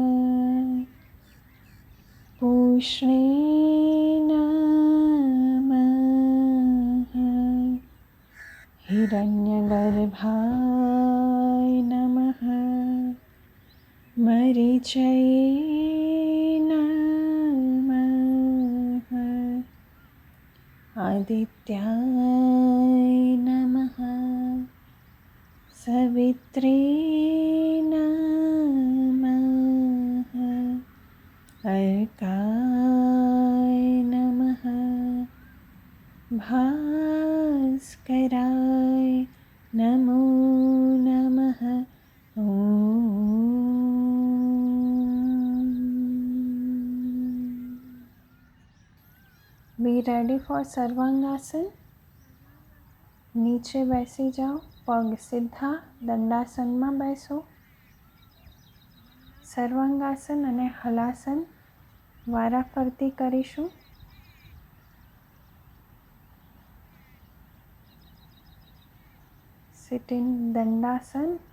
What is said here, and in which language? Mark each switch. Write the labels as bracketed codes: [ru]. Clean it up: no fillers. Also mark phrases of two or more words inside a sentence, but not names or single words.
[sa] પૂષ્ણે નમઃ. હિરણ્યગર્ભાય નમઃ. મરીચય आदित्याय नमः सवित्रे नमः अर्काय नमः भास्कराय नमो नमः ॐ। [en] be ready for सर्वांगासन। [gu] નીચે બેસી જાઓ, પગ સીધા, દંડાસનમાં બેસો। સર્વાંગાસન અને હલાસન વારાફરતી કરીશું। [en] sit in દંડાસન।